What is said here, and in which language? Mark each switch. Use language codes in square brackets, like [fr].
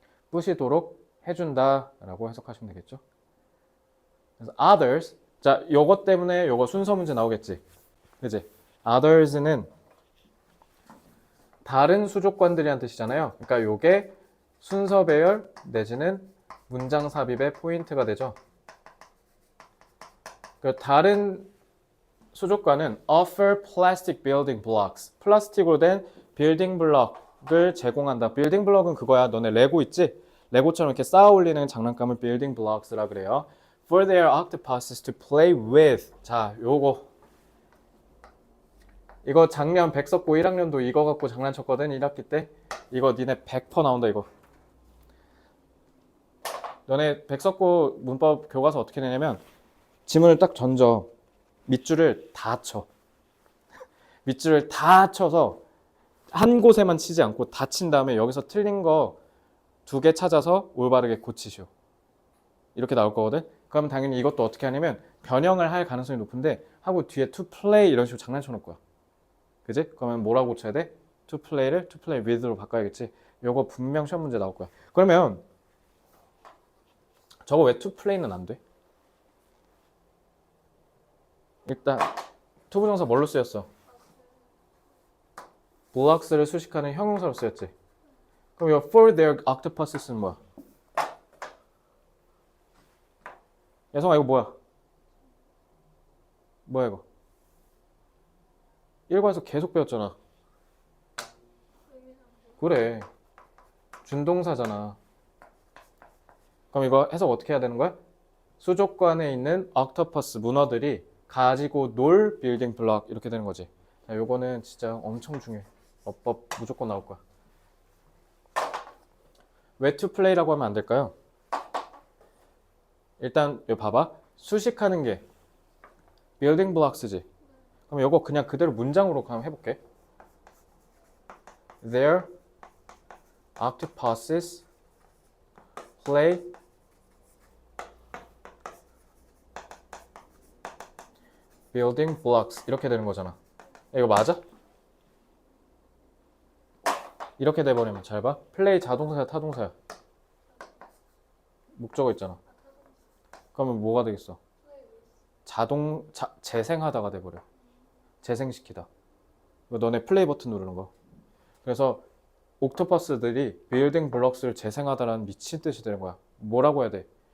[ko] 부시도록 해준다라고 해석하시면 되겠죠. 그래서 others 자, 요것 때문에 요거 순서 문제 나오겠지. 그지? others는 다른 수족관들이란 뜻이잖아요. 그러니까 요게 순서 배열 내지는 문장 삽입의 포인트가 되죠. 그 다른 수족관은 [en] offer plastic building blocks. [ko] 플라스틱으로 된 빌딩 블럭을 제공한다. 빌딩 블럭은 그거야. 너네 레고 있지? 레고처럼 이렇게 쌓아 올리는 장난감을 빌딩 블럭스라 그래요. [en] For their octopuses to play with. [ko] 자, 요거. 이거 작년 백석고 1학년도 이거 갖고 장난쳤거든. 1학기 때. 이거 니네 100% 나온다 이거. 너네 백석고 문법 교과서 어떻게 내냐면 지문을 딱 던져. 밑줄을 다 쳐. 밑줄을 다 쳐서 한 곳에만 치지 않고 다 친 다음에 여기서 틀린 거 2개 찾아서 올바르게 고치시오. 이렇게 나올 거거든. 그럼 당연히 이것도 어떻게 하냐면 변형을 할 가능성이 높은데 하고 뒤에 to play 이런 식으로 장난쳐 놓을 거야. 그지? 그러면 뭐라고 고쳐야 돼? to play를 to play with로 바꿔야겠지. 요거 분명 시험 문제 나올 거야. 그러면 저거 왜 to play는 안 돼? 일단 투부정사 뭘로 쓰였어? 블록스를 수식하는 형용사로 쓰였지. 그럼 이거 for their octopus는 뭐야? 예성아 이거 뭐야? 뭐야 이거? 일과에서 계속 배웠잖아. 그래. 준동사잖아. 그럼 이거 해석 어떻게 해야 되는 거야? 수족관에 있는 octopus 문어들이 가지고 놀 빌딩 블럭 이렇게 되는 거지. 자, 요거는 진짜 엄청 중요해. 어법 무조건 나올 거야. 왜 to play라고 하면 안 될까요? 일단 이거 봐봐. 수식하는 게 빌딩 블록스지. 그럼 요거 그냥 그대로 문장으로 그냥 해볼게. [en] Their octopuses play building blocks [ko] 이렇게 되는 거잖아. 이거 맞아? 이렇게 돼버리면 잘 봐. 플레이 자동사야 타동사야? 목적어 있잖아. 그러면 뭐가 되겠어? 재생하다가 돼버려. 재생시키다. 이거 너네 플레이 버튼 누르는 거. 그래서 옥토퍼스들이 빌딩 블럭스를 재생하다라는 미친 뜻이 되는 거야. 뭐라고 해야 돼?